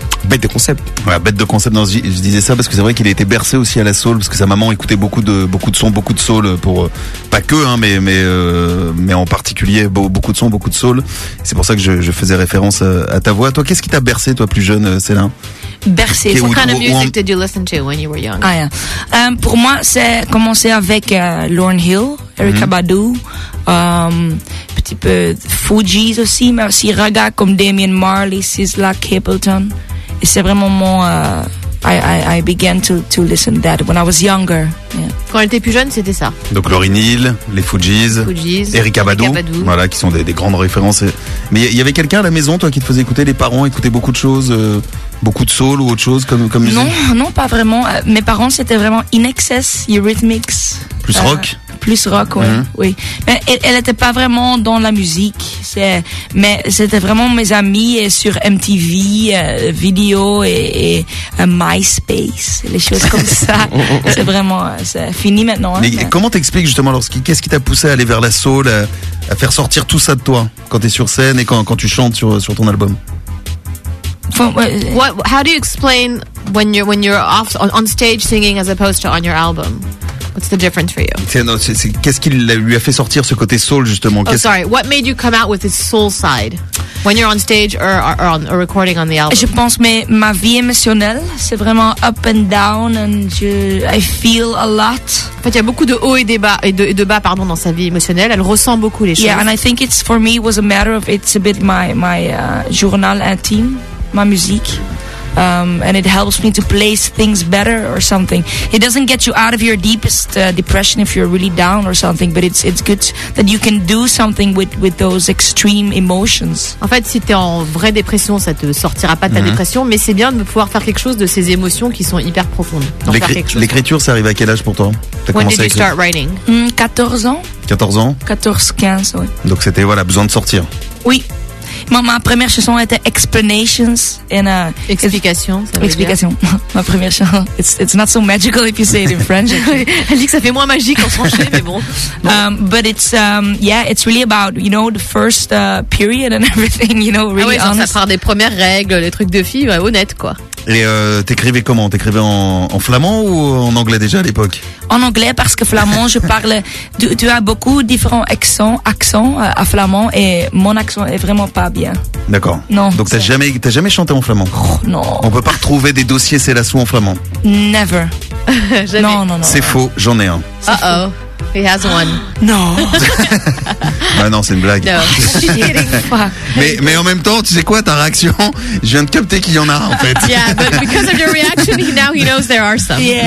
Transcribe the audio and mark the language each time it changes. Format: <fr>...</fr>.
<fr>Bête de concept. Ouais, bête de concept. Non, je disais ça parce que c'est vrai qu'il a été bercé aussi à la soul, parce que sa maman écoutait beaucoup de sons, beaucoup de soul, pour pas que, hein, mais en particulier beaucoup de sons, beaucoup de soul. C'est pour ça que je faisais référence à ta voix. Toi, qu'est-ce qui t'a bercé, toi, plus jeune, Céline? Bercé.</fr> <en>What kind of music did you listen to when you were young? Ah, yeah.</en> <fr>Pour moi, c'est commencé avec Lauryn Hill, Erykah Badu, petit peu Fugees aussi, mais aussi Raga comme Damian Marley, SZA, Capleton. Et c'est vraiment mon</fr> <en>I began to listen that when I was younger. Yeah.</en> <fr>Quand elle était plus jeune, c'était ça. Donc Lauryn Hill, les Fugees, Erykah Badu, voilà, qui sont des grandes références. Mais il y avait quelqu'un à la maison, toi, qui te faisait écouter, les parents écoutaient beaucoup de choses, beaucoup de soul ou autre chose comme musique? Non, pas vraiment. Mes parents, c'était vraiment In Excess, Eurythmics. Plus rock. Plus rock, ouais, oui. Mais elle était pas vraiment dans la musique. Mais c'était vraiment mes amis et sur MTV, vidéo et MySpace, les choses comme ça. C'est vraiment, c'est fini maintenant. Mais hein, comment t'expliques justement, qu'est-ce qui t'a poussé à aller vers la soul, à faire sortir tout ça de toi quand t'es sur scène et quand tu chantes sur ton album?</fr> <en>How do you explain when you're off on stage singing as opposed to on your album? What's the difference for you?</en> <fr>Qu'est-ce qui lui a fait sortir ce côté soul, justement?</fr> <en>Oh, sorry. What made you come out with this soul side when you're on stage or recording on the album?</en> <fr>Je pense, mais ma vie émotionnelle, c'est vraiment</fr> <en>up and down, and I feel a lot.</en> <fr>En fait, il y a beaucoup de hauts et de bas, dans sa vie émotionnelle. Elle ressent beaucoup les choses.</fr> <en>Yeah, and I think it's for me was a matter of it's a bit my</en> <fr>journal intime, ma musique.</fr> <en>And it helps me to place things better or something. It doesn't get you out of your deepest depression if you're really down or something, but it's good that you can do something with those extreme emotions.</en> <fr>En fait, si t'es en vraie dépression, ça te sortira pas de ta dépression, mais c'est bien de pouvoir faire quelque chose de ces émotions qui sont hyper profondes. L'écriture, ça arrive à quel âge pour toi?</fr> <en>When did you start writing?</en> <fr>14 ans. 14-15, oui. Donc c'était, voilà, besoin de sortir. Oui. Ma première chanson était Explanations. Explication. Ma première chanson.</fr> <en>It's not so magical if you say it in French.</en> <fr>Elle dit que ça fait moins magique en français, mais bon.</fr> <en>But it's, yeah, it's really about, you know, the first period and everything, you know, really.</en> <fr>Ah oui, ça part des premières règles, les trucs de filles, ouais, honnêtes, quoi. Et t'écrivais comment? T'écrivais en flamand ou en anglais déjà à l'époque? En anglais, parce que flamand, je parle. Tu as beaucoup différents accents à flamand et mon accent est vraiment pas bien. D'accord. Non. Donc t'as jamais chanté en flamand? Oh, non. On peut pas retrouver des dossiers Céla Sou en flamand?</fr> <en>Never.</en> <fr>Jamais. Non. C'est non. Faux, j'en ai un.</fr> <en>Uh-oh. He has one.</en> <fr>Non. Bah non, c'est une blague.</fr> <en>No.</en> <fr>mais en même temps, tu sais quoi, ta réaction, je viens de capter qu'il y en a en fait.</fr> <en>Yeah, but because of your reaction, now he knows there are some.</en>